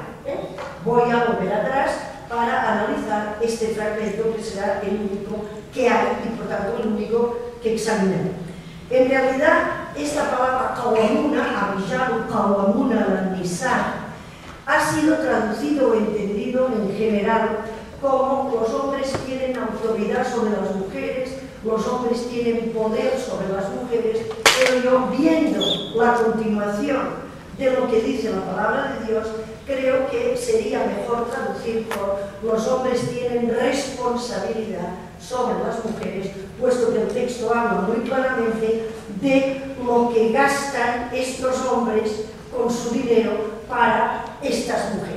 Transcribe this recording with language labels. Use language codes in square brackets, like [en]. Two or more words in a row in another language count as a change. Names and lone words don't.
[es] Voy a volver atrás para analizar este fragmento, que será el único que hay y por tanto el único que examinaré. En realidad, esta palabra qawwamuna, [ar] الرجال قوامون على النساء, [es] ha sido traducido o entendido en general como los hombres tienen autoridad sobre las mujeres, los hombres tienen poder sobre las mujeres, pero yo, viendo la continuación de lo que dice la palabra de Dios, creo que sería mejor traducir por los hombres tienen responsabilidad sobre las mujeres, puesto que el texto habla muy claramente de lo que gastan estos hombres con su dinero para estas mujeres.